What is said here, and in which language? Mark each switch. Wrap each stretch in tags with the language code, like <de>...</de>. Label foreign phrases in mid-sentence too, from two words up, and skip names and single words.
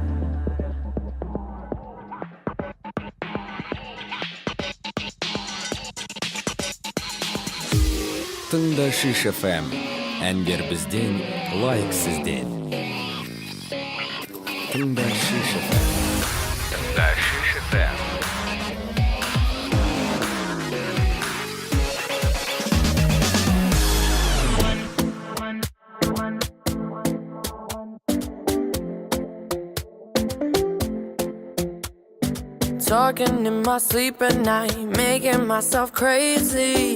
<kk>Тыңда Шиш FM, әндер бізден, лайк сізден. Тыңда Шиш FM. Тыңда Шиш FM.</kk> <en>Talking in my sleep at night, making myself crazy.</en>